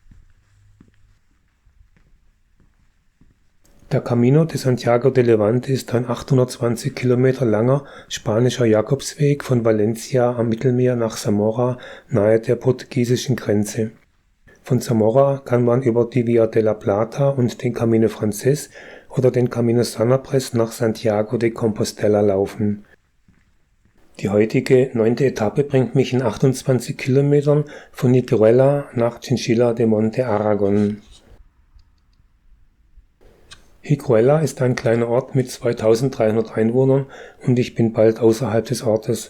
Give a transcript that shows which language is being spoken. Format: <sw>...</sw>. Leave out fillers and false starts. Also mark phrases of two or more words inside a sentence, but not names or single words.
<de>Der Camino de Santiago de Levante ist ein 820 Kilometer langer spanischer Jakobsweg von Valencia am Mittelmeer nach Zamora nahe der portugiesischen Grenze. Von Zamora kann man über die Via de la Plata und den Camino Frances oder den Camino San Andrés nach Santiago de Compostela laufen. Die heutige 9. Etappe bringt mich in 28 Kilometern von Niteruela nach Chinchilla de Monte Aragon. Higuera ist ein kleiner Ort mit 2300 Einwohnern und ich bin bald außerhalb des Ortes.</de>